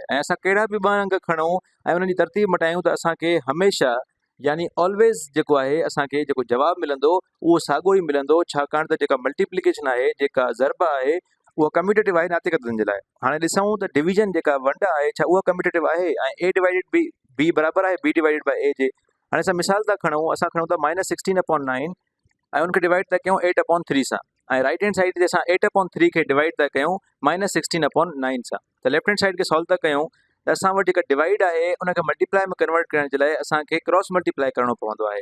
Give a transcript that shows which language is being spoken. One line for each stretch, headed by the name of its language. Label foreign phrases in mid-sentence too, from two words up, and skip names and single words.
Sindhi: ऐं असां कहिड़ा बि 2 अंग खणूं ऐं उन्हनि जी तरतीब मटायूं त असांखे हमेशह यानी ऑलवेज़ जेको आहे असांखे जेको जवाबु मिलंदो उहो साॻियो ई मिलंदो छाकाणि त जेका मल्टीप्लिकेशन आहे जेका ज़रब आहे उहा कम्यूटेटिव आहे नातिक अददनि जे लाइ। हाणे ॾिसूं त डिवीजन जेका वंड आहे छा उहा कम्यूटेटिव आहे ऐं a डिवाइडेड b बराबरि आहे b
English: divided by
Sindhi: a जे। हाणे असां मिसाल था खणूं असां खणूं था -16/9 ऐं उनखे डिवाइड था कयूं 8/3 सां ऐं
English: right hand side
Sindhi: ते असां 8/3 खे डिवाइड था कयूं -16/9 सां। त
English: left hand side
Sindhi: खे सॉल्व था कयूं त असां वटि जेका डिवाइड आहे उनखे मल्टीप्लाई में कन्वर्ट करण जे लाइ असांखे
English: cross multiply
Sindhi: करणो पवंदो आहे।